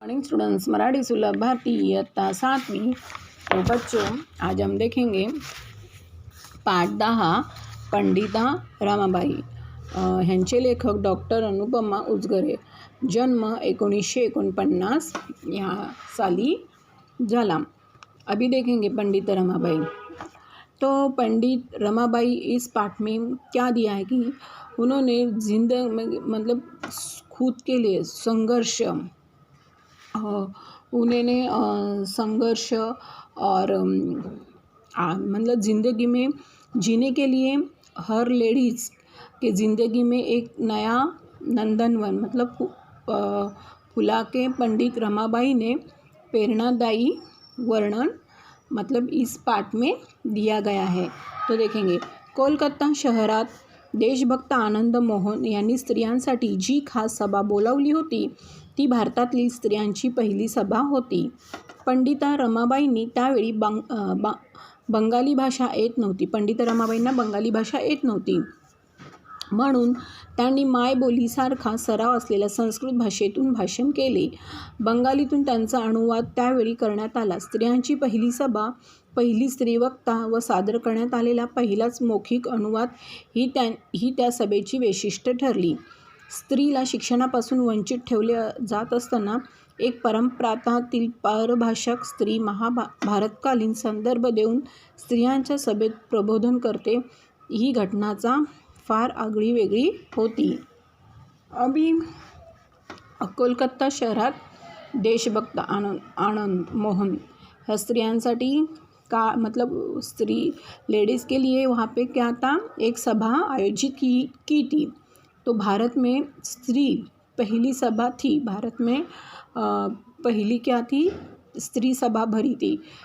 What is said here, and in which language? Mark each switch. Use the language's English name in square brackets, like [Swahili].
[English] morning students, [Hindi] Marathi सुलभ भारती इयत्ता 7वीं। तो बच्चों, आज हम देखेंगे पाठ 10 पंडिता रमाबाई। [Marathi] ह्यांचे लेखक डॉक्टर अनुपमा उजगरे। जन्म 1949 या साली झाला। [Hindi] अभी देखेंगे पंडित रमाबाई। तो पंडित रमाबाई इस पाठ में क्या दिया है कि उन्होंने मतलब खुद के लिए संघर्ष, उन्होंने संघर्ष और मतलब ज़िंदगी में जीने के लिए हर लेडीज़ के ज़िंदगी में एक नया नंदनवन मतलब फुला के पंडित रमाबाई ने प्रेरणादायी वर्णन मतलब इस पाठ में दिया गया है। तो देखेंगे, [Marathi] कोलकाता शहरात देशभक्त आनंद मोहन यांनी स्त्रियांसाठी जी खास सभा बोलावली होती ती भारतातील स्त्रियांची पहिली सभा होती। पंडिता रमाबाईंनी त्यावेळी बंगाली भाषा येत नव्हती। पंडिता रमाबाईंना बंगाली भाषा येत नव्हती, म्हणून त्यांनी मायबोलीसारखा सराव असलेल्या संस्कृत भाषेतून भाषण केले। बंगालीतून त्यांचा अनुवाद त्यावेळी करण्यात आला। स्त्रियांची पहिली सभा, पहिली स्त्रीवक्ता व सादर करण्यात आलेला पहिलाच मौखिक अनुवाद ही त्या सभेची वैशिष्ट्य ठरली। स्त्रीला शिक्षणापासून वंचित ठेवले जात असताना एक परप्रांतातील परभाषक स्त्री महाभारतकालीन संदर्भ देऊन स्त्रियांच्या सभेत प्रबोधन करते, ही घटनाचा फार आगळीवेगळी होती। [Hindi] अभी [Marathi] कोलकाता शहरात देशभक्त आनंद मोहन ह्या स्त्रियांसाठी का [Hindi] मतलब स्त्री लेडीज़ के लिए वहाँ पे क्या था, एक सभा आयोजित की थी। तो भारत में स्त्री पहली सभा थी। भारत में पहली क्या थी, स्त्री सभा भरी थी।